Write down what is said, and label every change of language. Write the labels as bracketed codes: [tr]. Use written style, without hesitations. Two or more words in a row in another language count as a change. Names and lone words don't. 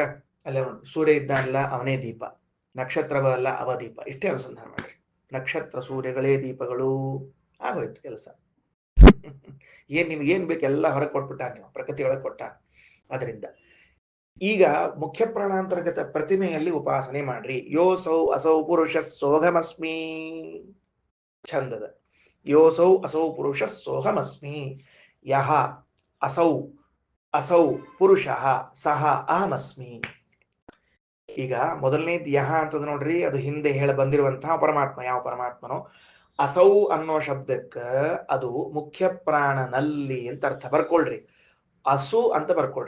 [kn] ಅಲ್ಲ ಸೂರ್ಯ ಇದ್ದಾನಲ್ಲ ಅವನೇ ದೀಪ, ನಕ್ಷತ್ರವಲ್ಲ ಅವ ದೀಪ, ಇಷ್ಟೇ ಅನುಸಂಧಾನ ಮಾಡ್ರಿ. ನಕ್ಷತ್ರ ಸೂರ್ಯಗಳೇ ದೀಪಗಳು, ಆಗೋಯ್ತು ಕೆಲಸ. ಏನ್ ನಿಮ್ಗೆ ಏನ್ ಬೇಕು ಎಲ್ಲ ಹೊರಗೆ ಕೊಟ್ಬಿಟ್ಟ, ನೀವು ಪ್ರಕೃತಿ ಒಳಗೆ ಕೊಟ್ಟ. ಅದರಿಂದ ಈಗ ಮುಖ್ಯ ಪ್ರಾಣಾಂತರ್ಗತ ಪ್ರತಿಮೆಯಲ್ಲಿ ಉಪಾಸನೆ ಮಾಡ್ರಿ. [sa] ಯೋಸೌ ಅಸೌ ಪುರುಷ ಸೋಹಮಸ್ಮಿ ಛಂದದ. ಯೋಸೌ ಅಸೌ ಪುರುಷ ಸೋಹಮಸ್ಮಿ. ಯಹ ಅಸೌ ಅಸೌ ಪುರುಷ ಸಹ ಅಹಮಸ್ಮಿ. [kn] ಈಗ ಮೊದಲನೇದು ಯಹ ಅಂತದ ನೋಡ್ರಿ, ಅದು ಹಿಂದೆ ಹೇಳ ಬಂದಿರುವಂತಹ ಪರಮಾತ್ಮ. ಯಾವ ಪರಮಾತ್ಮನೋ ಅಸೌ ಅನ್ನೋ ಶಬ್ದಕ್ಕ ಅದು ಮುಖ್ಯ ಪ್ರಾಣನಲ್ಲಿ ಅಂತ ಅರ್ಥ. ಬರ್ಕೊಳ್ರಿ, ಅಸು ಅಂತ ಬರ್ಕೊಳ್ರಿ.